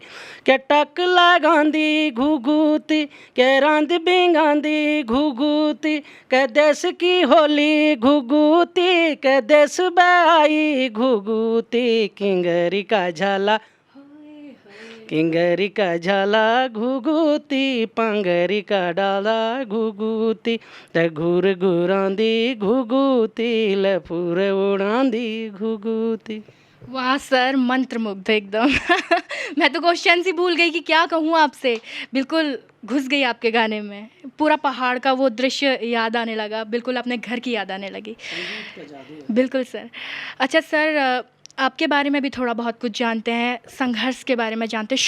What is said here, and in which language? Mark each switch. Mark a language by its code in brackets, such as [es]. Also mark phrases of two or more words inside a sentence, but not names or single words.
[gbm] के टक लगांदी घुघुती, के रांद बिंगांदी घुघुती, के देश की होली घुघुती, के देश आई घुघुती। किंगरी का झाला, किंगरी का झाला घुघुती, पांगरी का डाला घुघुती, ले घूर घुरांदी घुघुती, ले फूर उड़ांदी घुघुती। [hi] वाह सर, मंत्रमुग्ध एकदम। मैं तो क्वेश्चन ही भूल गई कि क्या कहूँ आपसे। बिल्कुल घुस गई आपके गाने में, पूरा पहाड़ का वो दृश्य याद आने लगा, बिल्कुल अपने घर की याद आने लगी। बिल्कुल सर। अच्छा सर, आपके बारे में भी थोड़ा बहुत कुछ जानते हैं, संघर्ष के बारे में जानते हैं।